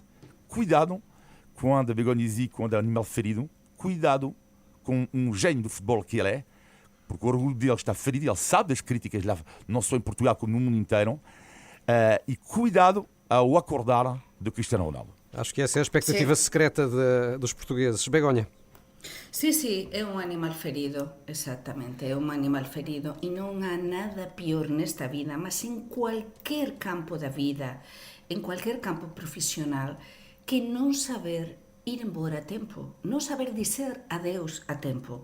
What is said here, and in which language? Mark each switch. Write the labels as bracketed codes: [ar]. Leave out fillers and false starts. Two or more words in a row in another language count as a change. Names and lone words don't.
[pt] Cuidado quando a Begonisi, quando é um animal ferido, cuidado com um gênio do futebol que ele é, porque o orgulho dele está ferido, ele sabe das críticas, lá, não só em Portugal, como no mundo inteiro, e cuidado ao acordar do Cristiano Ronaldo. Acho que essa é a expectativa secreta dos portugueses. Begonha. [gl] Sí, é un animal ferido, exactamente, é un animal ferido e non há nada pior nesta vida, mas [es] en cualquier [gl] campo da vida, [es] en cualquier [gl] campo profesional, que non saber ir embora a tempo, non saber dizer adeus a tempo.